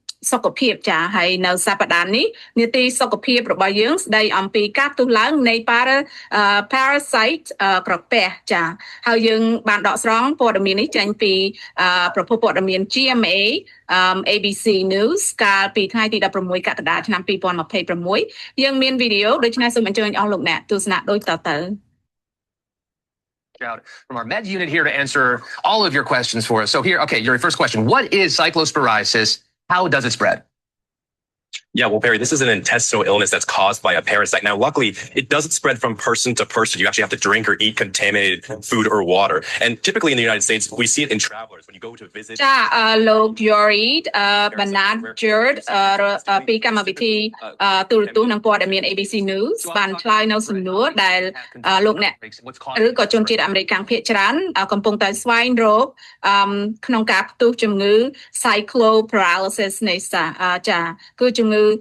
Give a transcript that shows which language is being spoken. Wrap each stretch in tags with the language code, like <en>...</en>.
<km>សុខភាពចាហើយនៅសប្តាហ៍នេះនីតិសុខភាពរបស់យើងស្ដីអំពីការផ្ទុះឡើងនៃ parasite ក្រពះចាហើយយើងបានដកស្រង់ព័ត៌មាននេះចេញពីប្រភពព័ត៌មាន GMA ABC News កាលពីថ្ងៃទី 16 កក្កដាឆ្នាំ 2026 យើងមានវីដេអូដូច្នេះសូមអញ្ជើញអស់លោកអ្នកទស្សនាដូចតទៅ</km> <en>Out from our med unit here to answer all of your questions for us. So here, okay, your first question. What is cyclosporiasis? How does it spread? Yeah, well, Perry, this is an intestinal illness that's caused by a parasite. Now, luckily, it doesn't spread from person to person. You actually have to drink or eat contaminated food or water. And typically in the United States, we see it in travelers when you go to visit.</en> <km>ចាលោក Yorid Bernard Jerd ពីកម្មវិធីទូរទស្សន៍និងព័ត៌មាន ABC News បានឆ្លើយនៅសំណួរដែលលោកអ្នកឬក៏ជនជាតិអាមេរិកខាងភាគច្រើនកំពុងតែស្វែងរកក្នុងការផ្ទុះជំងឺ cycloparalysis នេះចាគឺជំងឺ</km>